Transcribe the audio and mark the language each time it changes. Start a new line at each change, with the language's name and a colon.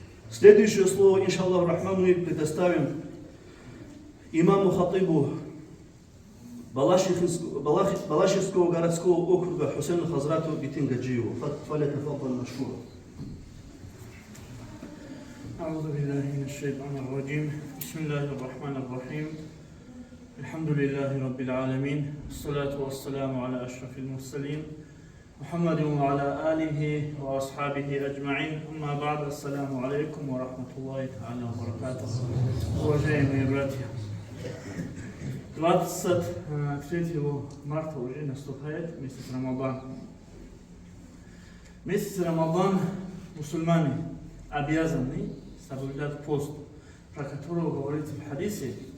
Russian: Следующее слово,
Arabic: иншаллах рахман,
Russian: мы предоставим имаму хатибу Балашихского городского округа Хусейну Хазрату Битингаджиеву.
Arabic: Фалятафаддаль машкура. أعوذ بالله من الشيطان الرجيم بسم الله الرحمن الرحيم الحمد لله رب العالمين والصلاة والسلام على أشرف المرسلين محمد وعلى آله وأصحابه أجمعين أما بعد السلام عليكم ورحمة الله تعالى وبركاته.
Russian: Уважаемые братья, 23 марта уже наступает месяц Рамадан. Месяц Рамадан мусульмане обязаны соблюдать пост, про которого говорится в хадисе.